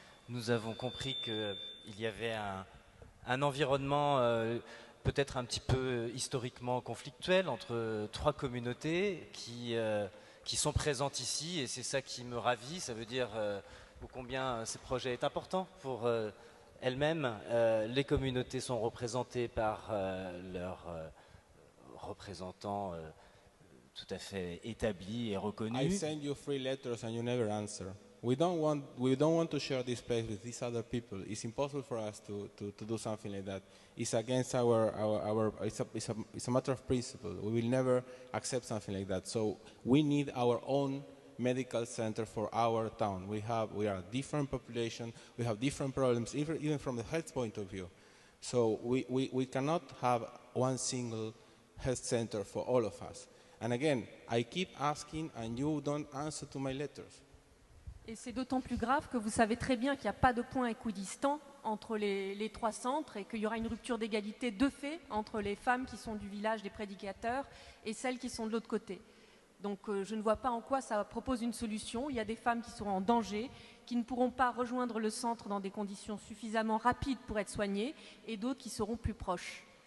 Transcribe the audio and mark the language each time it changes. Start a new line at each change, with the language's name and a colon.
French: Nous avons compris qu'il y avait un environnement peut-être un petit peu historiquement conflictuel entre 3 communautés qui sont présentes ici, et c'est ça qui me ravit. Ça veut dire combien ce projet est important pour elles-mêmes. Les communautés sont représentées par leurs représentants tout à fait établis et reconnus.
English: I send you 3 letters and you never answer. We don't want to share this place with these other people. It's impossible for us to do something like that. It's against it's a matter of principle. We will never accept something like that. So we need our own medical center for our town. We are a different population. We have different problems, even from the health point of view. So we cannot have one single health center for all of us. And again, I keep asking and you don't answer to my letters.
French: Et c'est d'autant plus grave que vous savez très bien qu'il n'y a pas de point équidistant entre les 3 centres et qu'il y aura une rupture d'égalité de fait entre les femmes qui sont du village des prédicateurs et celles qui sont de l'autre côté. Donc je ne vois pas en quoi ça propose une solution. Il y a des femmes qui seront en danger, qui ne pourront pas rejoindre le centre dans des conditions suffisamment rapides pour être soignées, et d'autres qui seront plus proches.